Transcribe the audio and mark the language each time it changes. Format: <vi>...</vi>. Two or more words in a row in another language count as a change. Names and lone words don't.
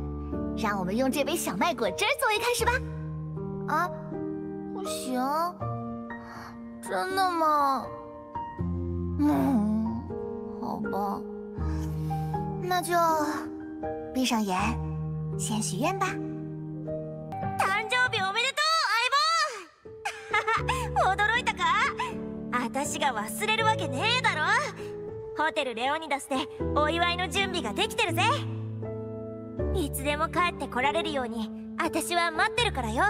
<zh>让我们用这杯小麦果汁作为开始吧。啊？ 不行，真的吗？好吧，那就闭上眼，先许愿吧。</zh> <ja>誕生日おめでとう、相棒！驚いたか？私が忘れるわけねえだろ。ホテルレオニダスでお祝いの準備ができてるぜ。いつでも帰ってこられるように私は待ってるからよ。</ja>